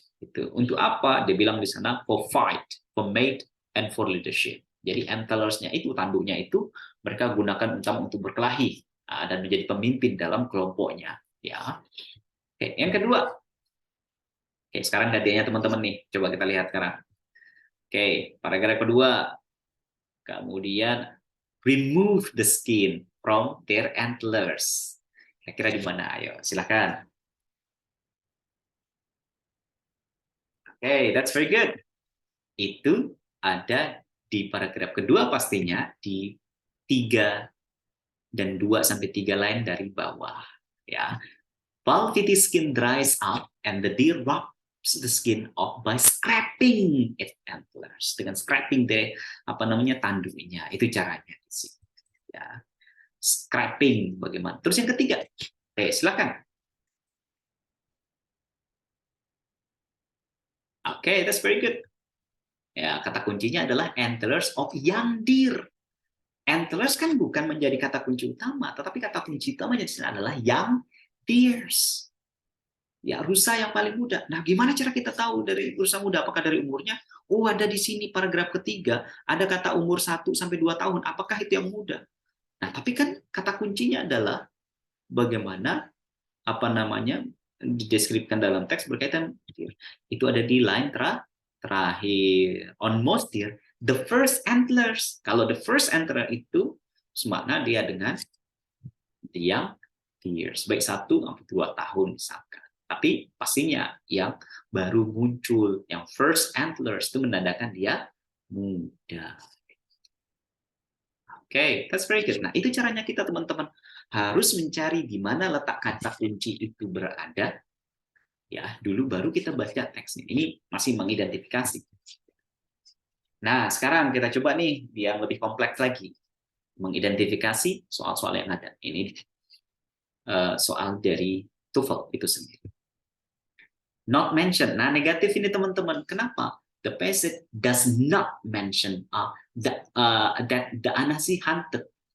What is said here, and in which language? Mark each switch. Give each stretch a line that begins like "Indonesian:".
Indonesian: Itu untuk apa? Dia bilang di sana
English: for fight, for mate, and for leadership.
Indonesian: Jadi antlers-nya itu, tanduknya itu mereka gunakan untuk berkelahi dan menjadi pemimpin dalam kelompoknya. Ya. Oke, yang kedua. Oke, sekarang hadiahnya teman-teman nih. Coba kita lihat sekarang. Oke, paragraf kedua. Kemudian
English: remove the skin from their antlers.
Indonesian: Kira-kira di mana? Ayo, silakan.
English: Oke, that's very good.
Indonesian: Itu ada di paragraf kedua pastinya di 3 dan 2 sampai 3 line dari bawah ya.
English: Velvety skin dries up and the deer rubs the skin off by scraping its antlers.
Indonesian: Dengan scraping deh tanduknya. Itu caranya di sini. Ya. Scraping bagaimana? Terus yang ketiga. Silakan.
English: Oke, that's very good.
Indonesian: Ya, kata kuncinya adalah
English: antlers of young deer.
Indonesian: Antlers kan bukan menjadi kata kunci utama, tetapi kata kunci utamanya di sini adalah young deers. Ya, rusa yang paling muda. Nah, gimana cara kita tahu dari rusa muda? Apakah dari umurnya? Oh, ada di sini paragraf ketiga, ada kata umur 1 sampai 2 tahun. Apakah itu yang muda? Nah, tapi kan kata kuncinya adalah bagaimana dideskripsikan dalam teks berkaitan itu ada di line terakhir.
English: On most deer, the first antlers.
Indonesian: Kalau
English: the first antler
Indonesian: itu semakna dia dengan yang years, baik 1 sampai 2 tahun misalkan. Tapi pastinya yang baru muncul, yang first antlers itu menandakan dia muda. Oke,
English: that's very good.
Indonesian: Nah, itu caranya kita teman-teman harus mencari di mana letak kata kunci itu berada. Ya, dulu baru kita baca teksnya. Ini masih mengidentifikasi. Nah, sekarang kita coba nih yang lebih kompleks lagi. Mengidentifikasi soal-soal yang ada. Ini soal dari TOEFL itu sendiri. Not mention. Nah, negatif ini teman-teman. Kenapa?
English: The passage does not mention that the Anasi hunted.